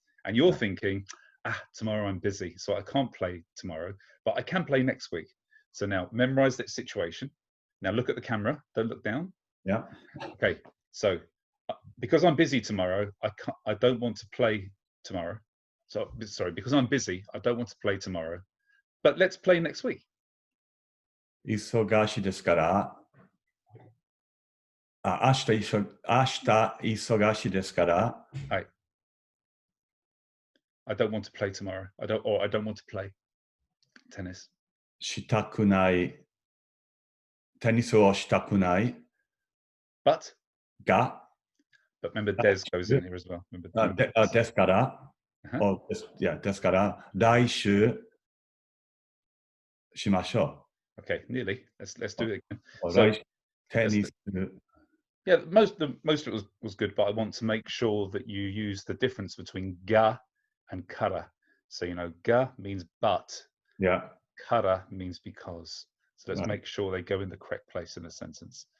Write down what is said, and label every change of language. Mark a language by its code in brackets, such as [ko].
[en] And you're thinking, tomorrow I'm busy, so I can't play tomorrow, but I can play next week. So now memorize that situation. Now look at the camera, don't look down. Yeah. Okay, so because I'm busy tomorrow, I don't want to play tomorrow. So sorry, because I'm busy, I don't want to play tomorrow. But let's play next week. [ja] 忙しいですから、明日忙しいですから、 [en] I don't want to play tomorrow. I don't want to play tennis. [ja] したくない。テニスをしたくない。 [en] But [ja] が。 [en] But remember, Des goes in here as well. Remember, [ja] ですから、ですから、来週しましょ [en] Okay, nearly. Let's do it again. Or So [ja] Raishi tennis. [en] yeah, most of it was good, but I want to make sure that you use the difference between ga and kara. So ga means but, Yeah. kara means because. So let's Right. make sure they go in the correct place in a sentence.